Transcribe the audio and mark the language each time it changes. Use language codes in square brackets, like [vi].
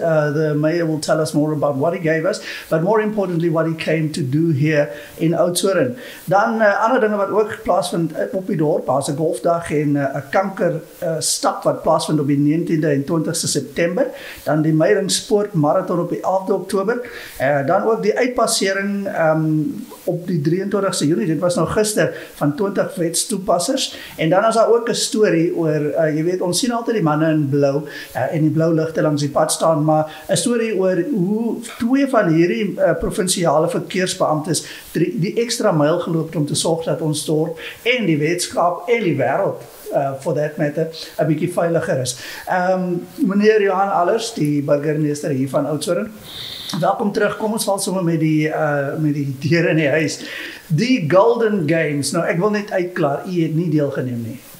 [en] The mayor will tell us more about what he gave us, but more importantly what he came to do here in Oudtshoorn. [af] Dan ander dinge wat ook plaasvind op die dorp, daar's 'n golfdag en 'n kankerstap wat plaasvind op die 19de en 20ste September. Dan die Meiringspoort Marathon op die 11de Oktober. Dan ook die uitpassering op die 23ste Junie, dit was nou gister, van 20 wetstoepassers. En dan is daar ook 'n storie oor, jy weet, ons sien altyd die manne in blou en die blou ligte langs die pad staan, maar 'n storie oor hoe twee van hierdie provinsiale verkeersbeamptes die ekstra myl geloop het om te sorg dat ons dorp en die wetenskap en die wêreld [en] for that matter, [af] 'n bietjie veiliger is. Meneer Johan Allers, die burgemeester hier van Oudtshoorn, welkom terug. Kom ons val sommer met die deure in die huis. Die Golden Games. Nou, ek wil net uitklaar, u het nie deelgeneem nie.